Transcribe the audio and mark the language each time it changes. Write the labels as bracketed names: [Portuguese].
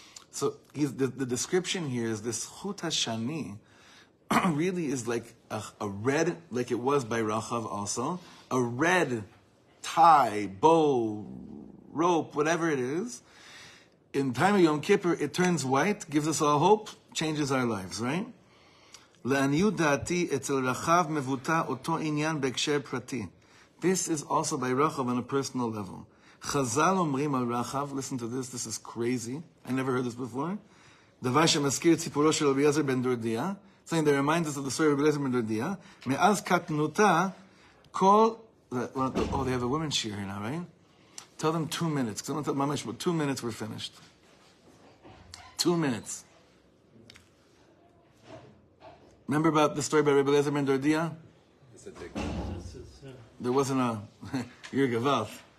[English] So the description here is this chut hashani really is like a red, like it was by Rachav also, a red tie, bow, rope, whatever it is. In time of Yom Kippur, it turns white, gives us all hope, changes our lives, right? [Hebrew] לעניות דעתי, אצל רחב מבוטא אותו עניין בהקשר פרטי. [English] This is also by Rachav on a personal level. Chazal [Hebrew] אומרים [English] על רחב, listen to this is crazy. I never heard this before. [Hebrew] דבר שמזכיר ציפורו של [English] רבי אליעזר בן דורדיה, something that reminds us of the story of רבי אליעזר בן דורדיה, [Hebrew] מאז קטנותה, כל... [English] Oh, they have a women's shir here now, right? Tell them 2 minutes, because I'm going to tell Mamash, 2 minutes we're finished. 2 minutes. Remember about the story about Rebbe Eliezer ben Dordia? There wasn't a... You're Gavaf.